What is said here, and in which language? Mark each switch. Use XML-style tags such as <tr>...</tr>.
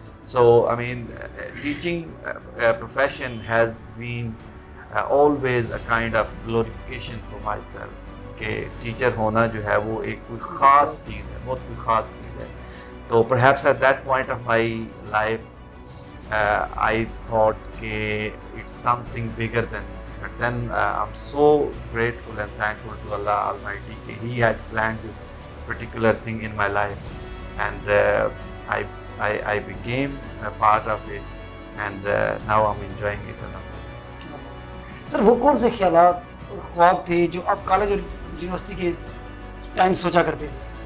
<en>So, I mean, teaching profession has been always a kind of glorification for myself.</en> <ur>کہ teacher ہونا جو ہے وہ ایک کوئی خاص چیز ہے، بہت کوئی خاص چیز ہے۔ تو</ur> <en>perhaps at that point of my life I thought that it's something bigger than me. But then I'm so grateful and thankful to Allah Almighty that He had planned this particular thing in my life, and I became a part of it, and now I'm enjoying it a lot.</en> <ur>سر وہ کون سے خیالات اور خواب تھے جو آپ college اور یونیورسٹی کے ٹائم سوچا کرتے تھے؟</ur>